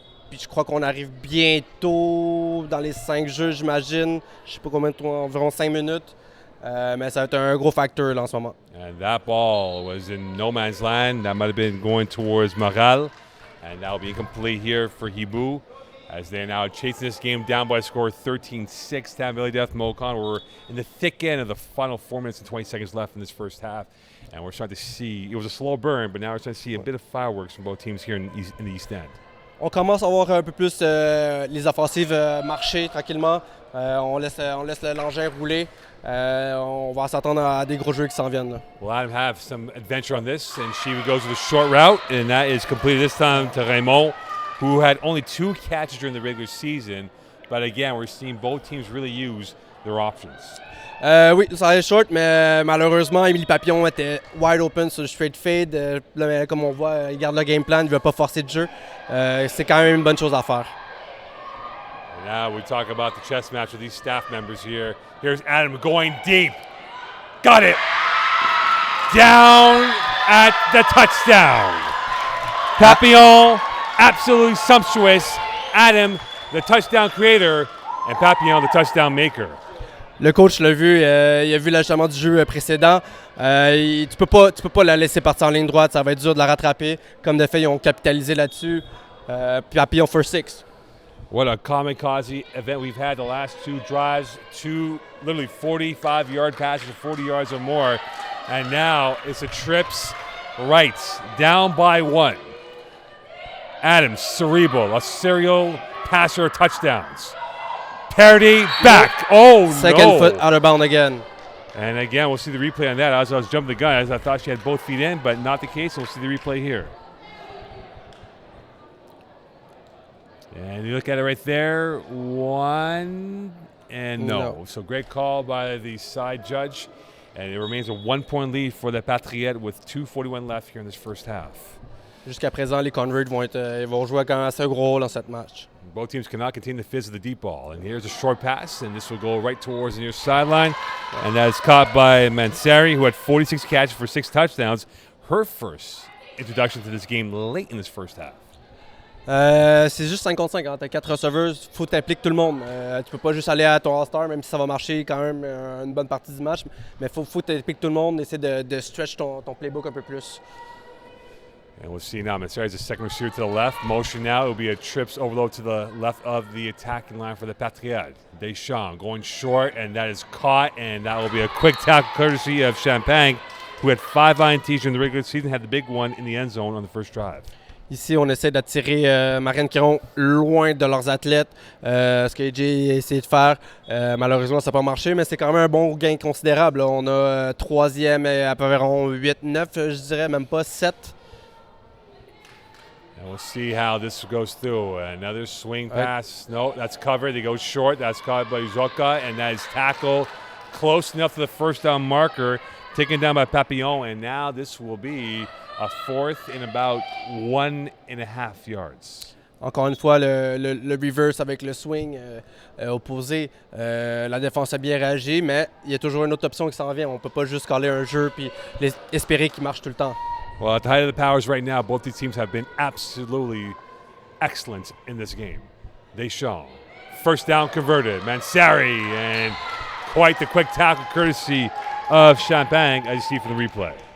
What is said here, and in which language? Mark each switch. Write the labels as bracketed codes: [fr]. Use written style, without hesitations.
[fr] Puis je crois qu'on arrive bientôt dans les 5 jeux, j'imagine. Je sais pas combien de temps, environ 5 minutes. Mais ça va être un gros facteur là en ce moment. [en] And that ball was in no man's land. That might have been going towards Montreal. And that will be incomplete here for Hiboux as they're now chasing this game down by a score 13-6. Tam Billy Death Mocon. We're in the thick end of the final 4 minutes and 20 seconds left in this first half. And we're starting to see, it was a slow burn, but now we're starting to see a bit of fireworks from both teams here in the East End. [fr] On commence à voir un peu plus les offensives marcher tranquillement. On laisse l'engin rouler. On va s'attendre à des gros jeux qui s'en viennent. Là. [en] We'll let him have some adventure on this, and she goes with a short route, and that is completed this time to Raymond, who had only 2 catches during the regular season. But again, we're seeing both teams really use their options. [fr] Oui, ça allait short, mais malheureusement, Émilie Papillon était [en] wide open [fr] sur le straight fade. Là, comme on voit, il garde le game plan, il ne veut pas forcer de jeu. C'est quand même une bonne chose à faire. [en] And now we talk about the chess match with these staff members here. Here's Adam going deep. Got it. Down at the touchdown. Papillon, absolutely sumptuous. Adam, the touchdown creator, and Papillon, the touchdown maker. [fr] Le coach l'a vu, il a vu l'ajustement du jeu précédent. Tu peux pas la laisser partir en ligne droite, ça va être dur de la rattraper. Comme de fait, ils ont capitalisé là-dessus. Puis Papillon first 6. [en] What a kamikaze event we've had the last 2 drives. 2 literally 45-yard passes, 40 yards or more. And now it's a trips right, down by 1. Adams, cerebral, a serial passer touchdowns. Parody back. Oh, Second foot out of bound again. And again, we'll see the replay on that. As I was jumping the gun, as I thought she had both feet in, but not the case. We'll see the replay here. And you look at it right there. 1 And no. So great call by the side judge. And it remains a 1-point lead for the Patriots with 2:41 left here in this first half. [fr] Jusqu'à présent, les Converts vont jouer quand même assez gros rôle dans cette match. [en] Both teams cannot contain the fizz of the deep ball. And here's a short pass, and this will go right towards the near sideline. And that is caught by Mansari, who had 46 catches for 6 touchdowns. Her first introduction to this game late in this first half. [fr] C'est juste 5 contre 5. Quand tu as 4 receveurs, il faut t'impliquer tout le monde. Tu peux pas juste aller à ton All-Star, même si ça va marcher quand même une bonne partie du match. Mais il faut t'impliquer tout le monde, essayer de stretch ton playbook un peu plus. [en] And we'll see now, Mansari is a second receiver to the left. Motion now, it will be a trips overload to the left of the attacking line for the Patriots. Deschamps going short, and that is caught, and that will be a quick tackle courtesy of Champagne, who had 5 INTs during the regular season, had the big one in the end zone on the first drive. [fr] Ici, on essaie d'attirer Marianne Quiron loin de leurs athlètes, ce que AJ a essayé de faire. Malheureusement, ça n'a pas marché, mais c'est quand même un bon gain considérable. Là. On a 3e et à peu près 8-9, je dirais, même pas 7. [en] And we'll see how this goes through. Another swing pass. No, that's covered. They go short. That's caught by Uzoka, and that is tackled close enough to the first down marker, taken down by Papillon. And now this will be a 4th and about 1.5 yards. [fr] Encore une fois, le reverse avec le swing opposé. La défense a bien réagi, mais il y a toujours une autre option qui s'en vient. On ne peut pas juste caler un jeu et espérer qu'il marche tout le temps. [en] Well, at the height of the powers right now, both these teams have been absolutely excellent in this game. Deschamps, first down converted. Mansari, and quite the quick tackle courtesy of Champagne, as you see from the replay.